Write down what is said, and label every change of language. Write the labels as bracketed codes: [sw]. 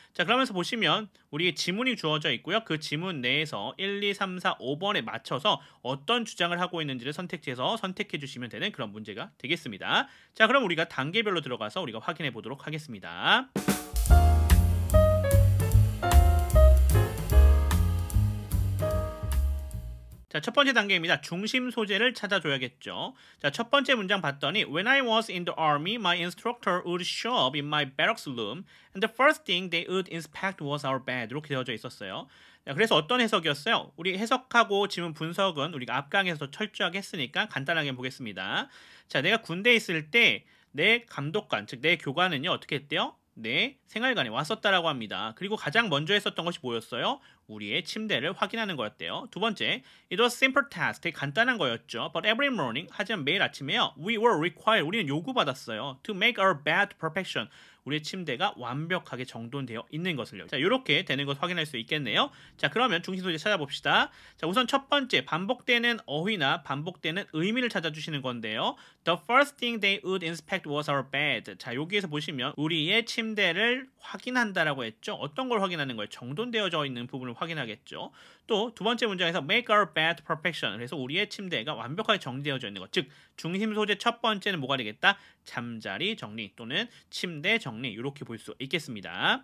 [ko] 자, 그러면서 보시면 우리의 지문이 주어져 있고요. 그 지문 내에서 1, 2, 3, 4, 5번에 맞춰서 어떤 주장을 하고 있는지를 선택지에서 선택해 주시면 되는 그런 문제가 되겠습니다. 자, 그럼 우리가 단계별로 들어가서 우리가 확인해 보도록 하겠습니다. 자, 첫 번째 단계입니다. 중심 소재를 찾아줘야겠죠. [en] 자, 첫 번째 문장 봤더니 When I was in the army, my instructor would show up in my barracks room and the first thing they would inspect was our bed. [ko] 이렇게 되어져 있었어요. 자, 그래서 어떤 해석이었어요? 우리 해석하고 지문 분석은 우리가 앞 강에서 철저하게 했으니까 간단하게 보겠습니다. 자, 내가 군대에 있을 때 내 감독관, 즉 내 교관은요 어떻게 했대요? 내 생활관에 왔었다라고 합니다. 그리고 가장 먼저 했었던 것이 뭐였어요? 우리의 침대를 확인하는 거였대요. 두 번째, it was simple task, 되게 간단한 거였죠. [en] But every morning, 하지만 매일 아침에요, we were required, 우리는 요구받았어요. [ko] To make our bed perfection, 우리의 침대가 완벽하게 정돈되어 있는 것을요. 자, 이렇게 되는 것을 확인할 수 있겠네요. 자, 그러면 중심 소재 찾아봅시다. 자, 우선 첫 번째, 반복되는 어휘나 반복되는 의미를 찾아주시는 건데요. [en] The first thing they would inspect was our bed. [ko] 자, 여기에서 보시면 우리의 침대를 확인한다라고 했죠. 어떤 걸 확인하는 거예요? 정돈되어져 있는 부분을 확인하겠죠. 또 두 번째 문장에서 make our bed perfection. 그래서 우리의 침대가 완벽하게 정리되어져 있는 것. 즉, 중심 소재 첫 번째는 뭐가 되겠다? 잠자리 정리 또는 침대 정리, 이렇게 볼 수 있겠습니다.